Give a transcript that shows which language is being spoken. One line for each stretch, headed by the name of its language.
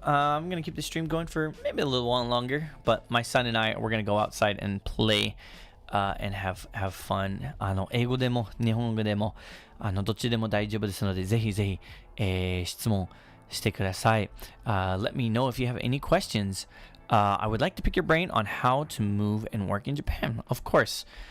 English: I'm gonna keep the stream going for maybe a little while longer, but my son and we're gonna go outside and play and have fun.
Japanese: 英語でも日本語でもどっちでも大丈夫ですので、ぜひぜひ質問してください。
English: Let me know if you have any questions. I would like to pick your brain on how to move and work in Japan, of course.